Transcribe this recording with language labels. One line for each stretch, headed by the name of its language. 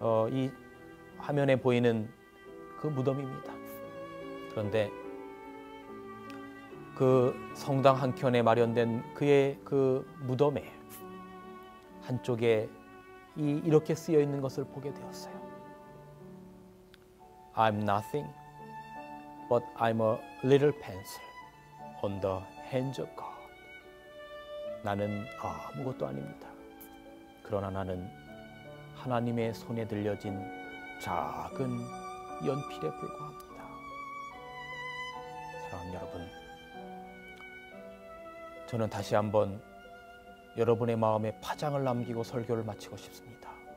Korean: 이 화면에 보이는 그 무덤입니다. 그런데 그 성당 한켠에 마련된 그의 그 무덤에 한쪽에 이렇게 쓰여 있는 것을 보게 되었어요.
English: I'm nothing, but I'm a little pencil on the hands of God.
Korean: 나는 아무것도 아닙니다. 그러나 나는 하나님의 손에 들려진 작은 연필에 불과합니다. 사랑하는 여러분, 저는 다시 한번 여러분의 마음에 파장을 남기고 설교를 마치고 싶습니다.